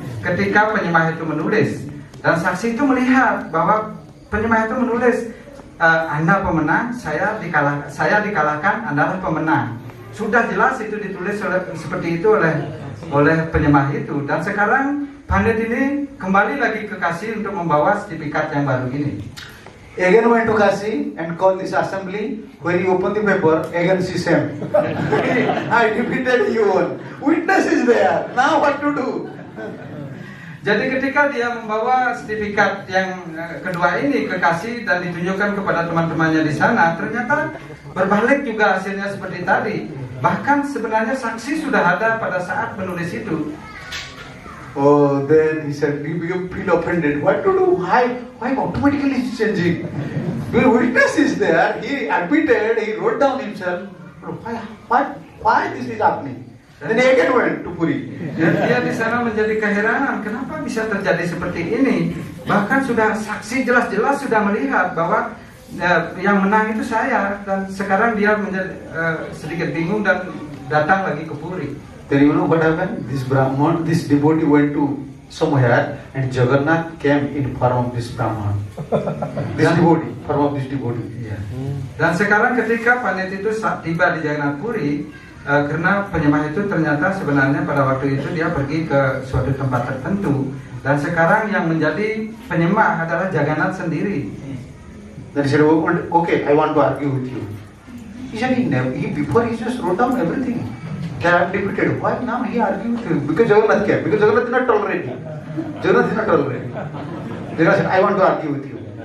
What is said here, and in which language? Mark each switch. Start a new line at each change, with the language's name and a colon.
Indonesian: Ketika penyembah itu menulis, dan saksi itu melihat bahwa penyembah itu menulis, Anda pemenang, saya dikalahkan, Anda pemenang. Sudah jelas itu ditulis seperti itu oleh penyembah itu. Dan sekarang pandit ini kembali lagi ke Kashi untuk membawa sertifikat yang baru ini.
English: Again went to Kashi and called this assembly. When he opened the paper, again she same. I defeated you one. Witness is there. Now what to do?
Indonesian: Jadi ketika dia membawa sertifikat yang kedua ini ke Kashi dan ditunjukkan kepada teman-temannya di sana, ternyata berbalik juga hasilnya seperti tadi. Bahkan sebenarnya saksi sudah ada pada saat menulis itu.
English: Oh, then he said, he became feel offended. What to do? Why automatically it's changing? The witness is there. He admitted. He wrote down himself. Why this is happening? Then he again went to Puri.
Indonesian: Dan dia di sana menjadi keheranan, kenapa bisa terjadi seperti ini? Bahkan sudah saksi jelas-jelas sudah melihat bahwa yang menang itu saya, dan sekarang dia menjadi sedikit bingung dan datang lagi ke Puri.
English: Then you know what happened? This Brahman, this devotee went to somewhere, and Jagannath came in form of this Brahman. This devotee, form of this devotee. Iya.
Indonesian: Dan sekarang ketika pandit itu tiba di Jagannath Puri, karena penyembah itu ternyata sebenarnya pada waktu itu dia pergi ke suatu tempat tertentu, dan sekarang yang menjadi penyembah adalah Jagannath sendiri.
English: Then he said, okay, I want to argue with you. He said, before he just wrote down everything. They are defeated. Why now he argued with you? Because Jagannath came. Because Jagannath did not tolerate him. Jagannath did not tolerate him. Jagannath said, I want to argue with you.